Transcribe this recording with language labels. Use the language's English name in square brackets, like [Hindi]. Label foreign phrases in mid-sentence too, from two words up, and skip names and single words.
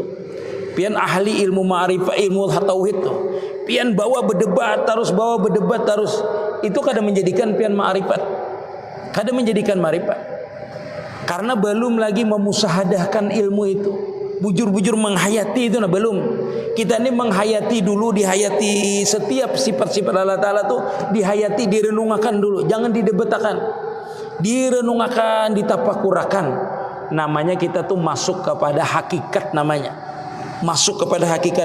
[Banjar] Pian ahli ilmu ma'rifah, ilmu tauhid tuh. Pian bawa berdebat terus, itu kadang menjadikan pian ma'rifat. [Indonesian] Kadang menjadikan ma'rifat. Karena belum lagi memusahadahkan ilmu itu. [Banjar] Bujur-bujur menghayati itu nah belum. [Indonesian] Kita ini menghayati dulu, dihayati setiap sifat-sifat Allah Ta'ala tuh dihayati, direnungkan dulu, jangan didebatakan. Direnungkan, ditapakurakan. Namanya kita tuh masuk kepada hakikat namanya. Masuk kepada hakikat.